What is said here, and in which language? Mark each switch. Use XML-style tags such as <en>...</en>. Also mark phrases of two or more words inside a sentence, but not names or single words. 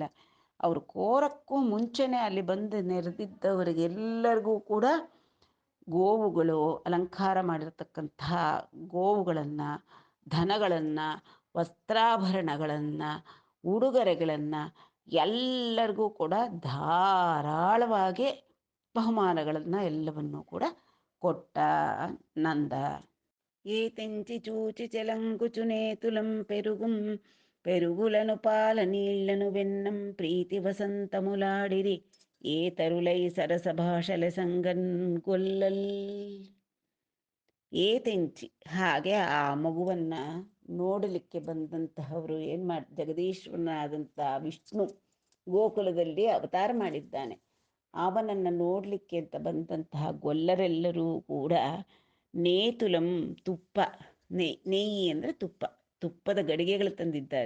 <kn>ಅವರು ಕೋರಕ್ಕೂ ಮುಂಚೆನೇ ಅಲ್ಲಿ ಬಂದು ನೆರೆದಿದ್ದವರಿಗೆಲ್ಲರಿಗೂ ಕೂಡ ಗೋವುಗಳು, ಅಲಂಕಾರ ಮಾಡಿರ್ತಕ್ಕಂತಹ ಗೋವುಗಳನ್ನು, ಧನಗಳನ್ನು, ವಸ್ತ್ರಾಭರಣಗಳನ್ನು, ಉಡುಗೊರೆಗಳನ್ನು ಎಲ್ಲರಿಗೂ ಕೂಡ ಧಾರಾಳವಾಗಿ ಬಹುಮಾನಗಳನ್ನು ಎಲ್ಲವನ್ನೂ ಕೂಡ ಕೊಟ್ಟ ನಂದ.</kn> <te>ఏతెంచి చూచి చెలంగుచునేతులం పెరుగుం పెరుగులను పాలనీళ్లను వెన్నం ప్రీతి వసంతములాడిరి ఏతరులై సరస భాషలె సంగన్ గొల్లల్.</te> <kn>ಏತೆಂಚಿ, ಹಾಗೆ ಆ ಮಗುವನ್ನು ನೋಡಲಿಕ್ಕೆ ಬಂದಂತಹವರು ಜಗದೀಶ್ವರನಾದಂಥ ವಿಷ್ಣು ಗೋಕುಲದಲ್ಲಿ ಅವತಾರ ಮಾಡಿದ್ದಾನೆ. ಅವನನ್ನು ನೋಡಲಿಕ್ಕೆ ಅಂತ ಬಂದಂತಹ ಗೊಲ್ಲರೆಲ್ಲರೂ ಕೂಡ ನೇತುಲಂ, ತುಪ್ಪ, ನೆಯ್ಯಿ ಅಂದರೆ ತುಪ್ಪ, ತುಪ್ಪದ ಗಡಿಗೆಗಳು ತಂದಿದ್ದಾರೆ.</kn>